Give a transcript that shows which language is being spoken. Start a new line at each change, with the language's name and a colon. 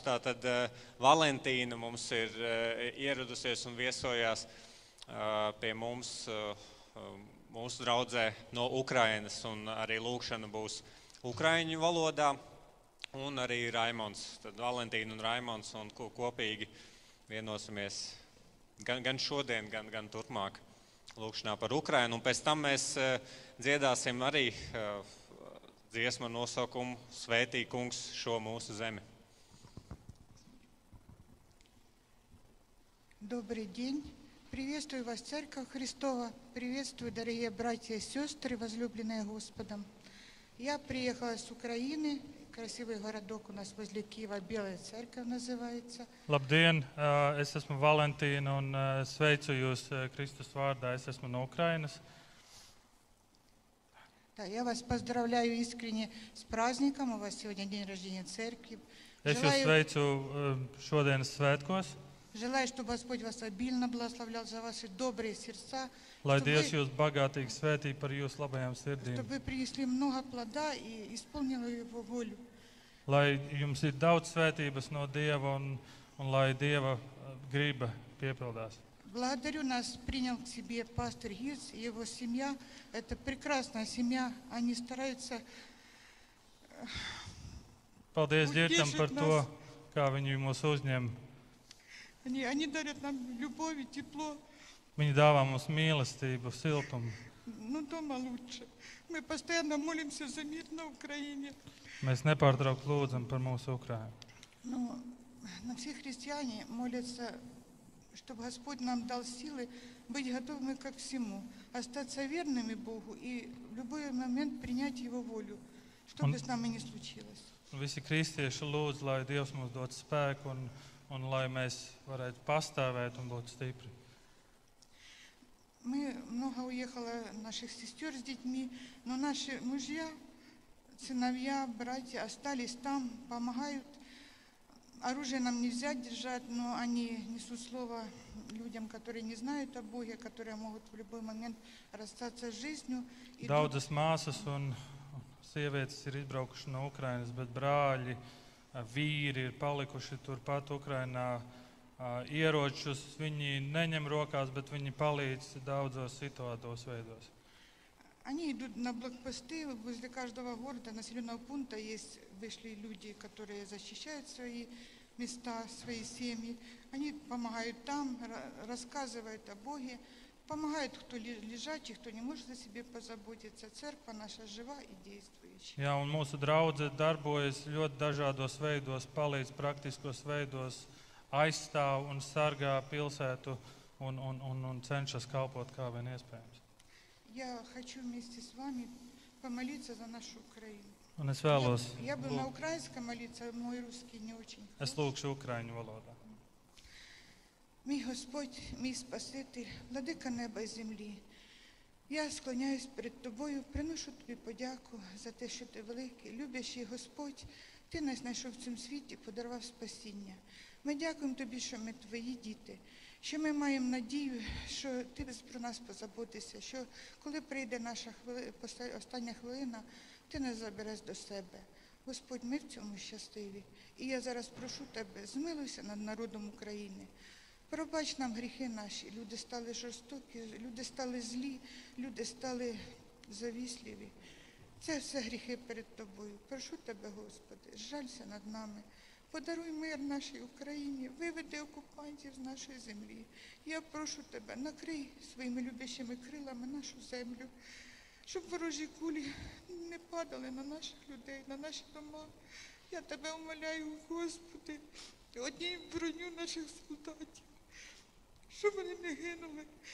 Latvian: Tātad Valentīna mums ir ieradusies un viesojās pie mums, mūsu draudzē no Ukrainas, un arī lūgšana būs ukraiņu valodā, un arī Raimonds, tad Valentīna un Raimonds, un kopīgi vienosimies gan šodien, gan turpmāk lūgšanā par Ukrainu, un pēc tam mēs dziedāsim arī dziesmu ar nosaukumu Svētī kungs šo mūsu zemi.
Russian: Добрый день. Приветствую вас, Церковь Христова. Приветствую, дорогие братья и сестры, возлюбленные Господом. Я приехала с Украины. Красивый городок у нас возле Киева, Белая Церковь называется.
Latvian: Labdien, es esmu Valentīna un sveicu jūs Kristus vārdā. Es esmu no Ukrainas.
Russian: Да, я вас поздравляю искренне с праздником. У вас сегодня день рождения Церкви.
Latvian: Es jūs sveicu šodienas svētkos.
Russian: Желаю, чтобы Господь вас обильно благословлял за ваши добрые сердца.
Latvian: Lai Dievs jūs bagātīgi svētī par jūsu labajām sirdīm.
Russian: Чтобы вы принесли много плода и исполнили Его волю.
Latvian: Lai jums ir daudz svētības no Dieva un lai Dieva griba piepildās.
Russian: Благодарю, нас принял к себе пастор Гирц и его семья. Это прекрасная семья. Они стараются
Latvian: Paldies Ģirtam par to, kā viņi mūs uzņem.
Russian: Они дарят нам любовь и тепло.
Latvian: Viņi dāvā mums mīlestību, siltumu.
Russian: Но дома лучше. Мы постоянно молимся за мир на Украине.
Latvian: Mēs nepārtraukti lūdzam par mūsu Ukrainu.
Russian: Но все христиане молятся, чтобы Господь нам дал силы быть готовыми ко всему, остаться верными Богу и в любой момент принять Его волю, что бы с нами ни случилось.
Latvian: Visi kristieši lūdz, lai Dievs mums dod spēku un lai mēs varētu pastāvēt un būt stipri.
Russian: Мы много уехало наших сестер с детьми, но наши мужья, сыновья, братья остались там, помогают. Оружие нам нельзя держать, но они несут слово людям, которые не знают о Боге, которые могут в любой момент расстаться с жизнью.
Latvian: Daudzas māsas un sievietes ir izbraukuši no Ukrainas, bet brāļi, vīri ir palikuši turpat Ukrainā. Ieročus viņi neņem rokās, bet viņi palīdz daudzos situātos veidos.
Russian: Они идут на блокпосты, возле каждого города, населенного пункта вышли люди, которые защищают свои места, свои семьи. Они помогают там, рассказывают о Боге, помогают, кто лежачий, кто не может о себе позаботиться. Церковь наша жива и действующая.
Latvian: Jā, un mūsu draudze darbojas ļoti dažādos veidos, palīdz praktiskos veidos, aizstāv un sargā pilsētu un cenšas kalpot kā vien iespējams.
Russian: Я хочу вместе с вами помолиться за нашу Украину.
Latvian: Un es vēlos,
Russian: Я бы на украинском молиться, мой русский не очень.
Latvian: es lūkšu ukraiņu valodā.
Ukrainian: Мій Господь, мій Спаситель, владика неба і землі, я склоняюсь перед Тобою, приношу Тобі подяку за те, що Ти великий, любящий Господь, Ти нас знайшов в цьому світі, подарував спасіння. Ми дякуємо Тобі, що ми Твої діти, що ми маємо надію, що Ти про нас позаботишся, що коли прийде наша остання хвилина, Ти нас забереш до себе. Господь, ми в цьому щасливі. І я зараз прошу Тебе, змилуйся над народом України. Пробач нам гріхи наші, люди стали жорстокі, люди стали злі, люди стали завісливі. Це все гріхи перед Тобою. Прошу Тебе, Господи, жалься над нами. Подаруй мир нашій Україні, виведи окупантів з нашої землі. Я прошу Тебе, накрий своїми люблячими крилами нашу землю, щоб ворожі кулі не падали на наших людей, на наші дома. Я Тебе умоляю, Господи, одній броню наших солдатів, щоб вони не гинули.